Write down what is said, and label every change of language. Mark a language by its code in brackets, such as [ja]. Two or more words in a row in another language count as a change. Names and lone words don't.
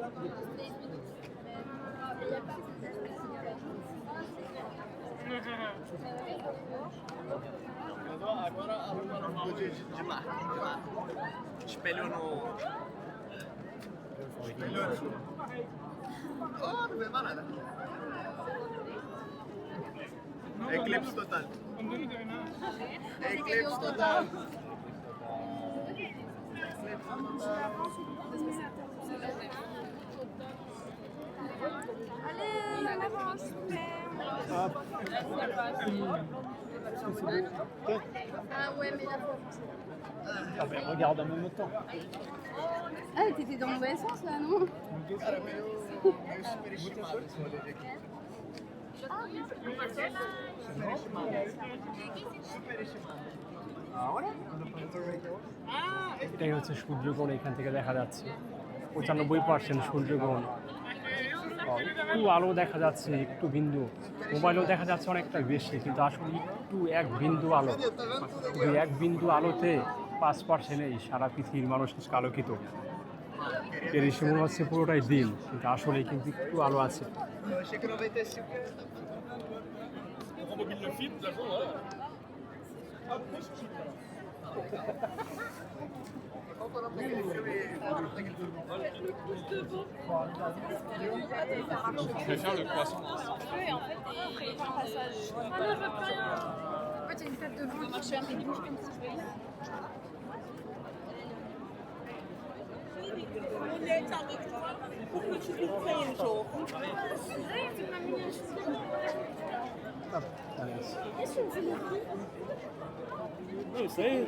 [pt] Agora arruma um de marca. Espelho no. Oh, não vê mais nada. Eclipse total. Eclipse total. [fr] Allez, on avance, super. Ah ouais, mais la Ah ben regarde en même temps. Ah, t'étais dans le mauvais sens là, non? [pt] Cara, meio superestimado esse rolê de aqui. Superestimado. Ahora? [bn] এটাই হচ্ছে সূর্যগ্রহণ এখান থেকে দেখা যাচ্ছে 95% সূর্যগ্রহণ একটু আলো দেখা যাচ্ছে একটু বিন্দু মোবাইলেও দেখা যাচ্ছে অনেকটা বেশি কিন্তু আসলে একটু এক বিন্দু আলো ওই এক বিন্দু আলোতে 5% এই সারা পৃথিবীর মানুষ আজকে আলোকিত এর এসে মনে হচ্ছে পুরোটাই দিন কিন্তু আসলে কিন্তু একটু আলো আছে [pt] Eu achei que 95. [fr] On rembobine le film, de toute façon, voilà. [pt] Qual que é o nome daquele filme? [fr] Je vais faire le croissant. Oui, en fait, il y a un passage. Ah non, je veux plus rien. En fait, il y a une tête de veau qui marche un peu bouge comme ça. Non, ça y est.